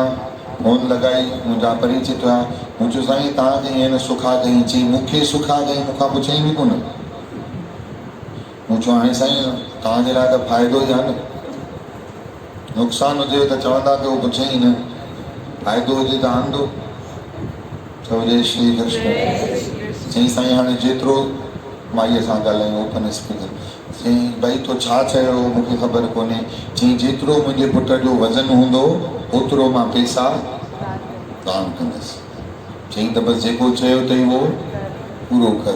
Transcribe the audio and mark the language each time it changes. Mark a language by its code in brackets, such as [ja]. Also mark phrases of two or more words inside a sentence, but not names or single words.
[sd] फोन लॻाई, मुंहिंजा परिचित हुआ। मूं चयो साईं तव्हांखे हीअं न सुखा कई? चई मूंखे सुखा कई, मूंखां पुछई बि कोन। मूं चयो हाणे साईं तव्हांजे लाइ त फ़ाइदो ई आहे न, नुक़सानु हुजे त चवंदा की उहो पुछई न, फ़ाइदो हुजे त आंदो। चओ जय श्री कृष्ण। चई साईं हाणे जेतिरो माईअ सां ॻाल्हायूं [en] open speaker. [sd] चई भई तो छा चयो मूंखे ख़बर कोन्हे। चई जेतिरो मुंहिंजे पुट जो वज़न हूंदो ओतिरो मां पैसा दान कंदुसि। चई त बसि जेको चयो अथई उहो पूरो कर।